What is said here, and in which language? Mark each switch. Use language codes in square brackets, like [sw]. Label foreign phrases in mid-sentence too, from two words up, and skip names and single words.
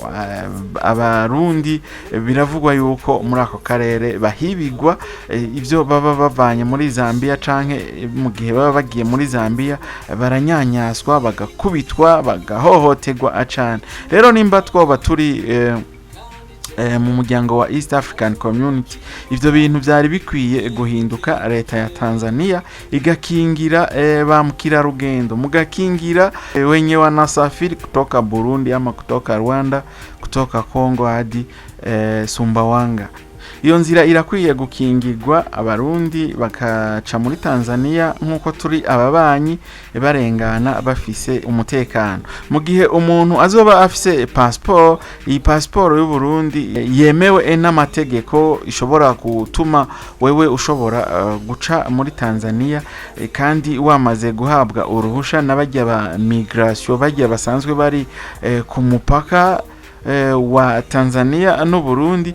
[rn] Abarundi biravugwa yuko muri ako karere bahibigwa ivyo baba bavanye muri Zambia, canke mu gihe baba bagiye muri Zambia baranyanyaswa, bagakubitwa, bagahohoterwa acane. Rero nimba twoba turi mu muryango wa East African Community, ivyo bintu byari bikwiye guhinduka. Leta ya Tanzania igakingira ba mukirarugendo, mugakingira [sw] wenye wanasafiri kutoka Burundi ama kutoka Rwanda, kutoka Kongo hadi Sumbawanga. [rn] Iyo nzira irakwiye gukingirwa, abarundi bakaca muri Tanzania nkuko turi ababanyi, barengana bafise umutekano. Mu gihe umuntu azoba afise passport, iyi passport y'u Burundi yemewe n'amategeko, ishobora gutuma wewe ushobora guca muri Tanzania, kandi wamaze guhabwa uruhusha n'abajya ba migration, bajya basanzwe bari ku mupaka wa Tanzania no Burundi.